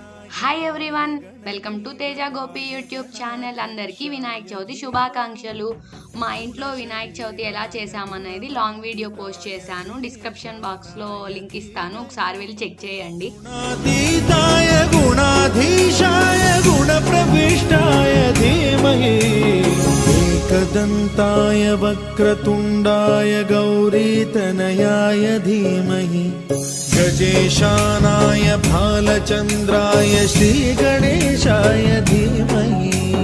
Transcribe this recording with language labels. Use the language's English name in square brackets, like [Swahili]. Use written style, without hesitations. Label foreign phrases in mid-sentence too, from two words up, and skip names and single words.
[English] Hi everyone, welcome to Teja Gopi YouTube channel. [Telugu] అందరికీ వినాయక చవితి శుభాకాంక్షలు. మా ఇంట్లో వినాయక చవితి ఎలా చేసామనేది [English] long video [Telugu] పోస్ట్ చేశాను. [English] description boxలో [Telugu] లింక్ ఇస్తాను, ఒకసారి వెళ్ళి చెక్ చేయండి. [Sanskrit] एकदन्ताय वक्रतुण्डाय गौरीतनयाय धीमहि गजेशानाय भालचन्द्राय श्रीगणेशाय धीमहि